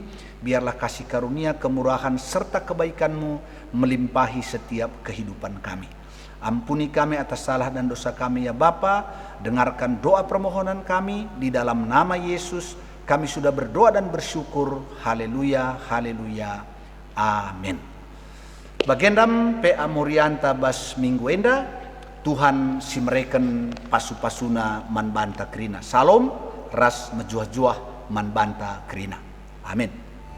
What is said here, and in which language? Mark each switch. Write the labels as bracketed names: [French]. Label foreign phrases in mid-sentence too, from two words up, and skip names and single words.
[Indonesian] Biarlah kasih karunia, kemurahan, serta kebaikan-Mu melimpahi setiap kehidupan kami. Ampuni kami atas salah dan dosa kami ya Bapa. Dengarkan doa permohonan kami di dalam nama Yesus. Kami sudah berdoa dan bersyukur. Haleluya, haleluya, amin. [Batak Karo] Bagendam PA Murianta Bas Minggu Enda, Tuhan si mereken pasu-pasuna man banta krina. Salom, ras mejuah-juah man banta krina. Amin.